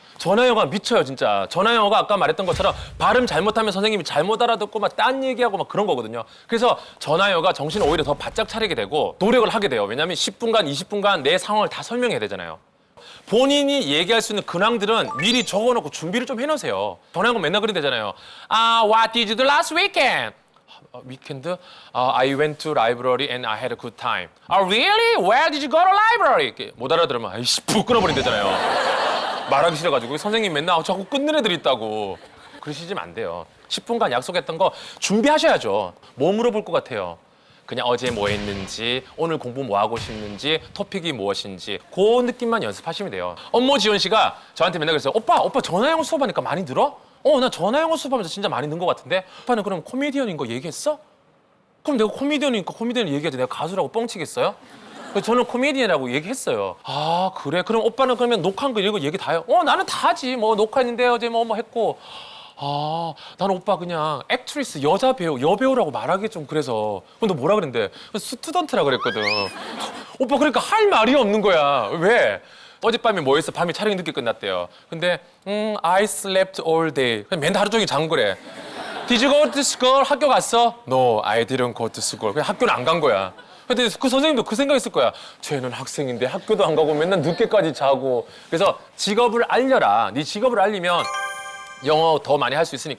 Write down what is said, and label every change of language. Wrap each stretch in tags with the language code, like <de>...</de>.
<ko>전화 영어가 미쳐요 진짜. 전화 영어가 아까 말했던 것처럼 발음 잘못하면 선생님이 잘못 알아듣고 막 딴 얘기하고 막 그런 거거든요. 그래서 전화 영어가 정신을 오히려 더 바짝 차리게 되고 노력을 하게 돼요. 왜냐하면 10분간 20분간 내 상황을 다 설명해야 되잖아요. 본인이 얘기할 수 있는 근황들은 미리 적어놓고 준비를 좀 해놓으세요. 전화 영어 맨날 그런 되잖아요.</ko> <en>What did you do last weekend? Weekend? I went to library and I had a good time. Really? Where did you go to library?</en> <ko>이렇게 못 알아들으면 아이씨 푹 끊어버린대잖아요. 말하기 싫어가지고 선생님 맨날 자꾸 끊는 애들이 있다고. 그러시면 안 돼요. 10분간 약속했던 거 준비하셔야죠. 뭐 물어볼 것 같아요? 그냥 어제 뭐 했는지, 오늘 공부 뭐 하고 싶는지, 토픽이 무엇인지 그 느낌만 연습하시면 돼요. 엄모 지원 씨가 저한테 맨날 그랬어요. 오빠 전화 영어 수업하니까 많이 늘어? 나 전화 영어 수업하면서 진짜 많이 는 것 같은데? 오빠는 그럼 코미디언인 거 얘기했어? 그럼 내가 코미디언이니까 코미디언 얘기하지 내가 가수라고 뻥치겠어요? 저는 코미디언이라고 얘기했어요. 아 그래? 그럼 오빠는 그러면 녹화한 거 이런 거 얘기 다 해요? 나는 다 하지. 뭐 녹화했는데 어제 뭐 했고. 나는 오빠 그냥 액트리스 여자 배우 여배우라고 말하기 좀 그래서. 그럼 너 뭐라 그랬는데? 스튜던트라 그랬거든. 오빠 그러니까 할 말이 없는 거야. 왜? 어젯밤에 뭐 했어? 밤에 촬영이 늦게 끝났대요. 근데</ko> <en>I slept all day.</en> <ko>그냥 맨날 하루 종일 잔 거래.</ko> <en>Did you go to school?</en> <ko>학교 갔어?</ko> <en>No, I didn't go to school.</en> <ko>그냥 학교는 안 간 거야. 근데 그 선생님도 그 생각했을 거야. 쟤는 학생인데 학교도 안 가고 맨날 늦게까지 자고. 그래서 직업을 알려라. 네 직업을 알리면 영어 더 많이 할 수 있으니까.</ko>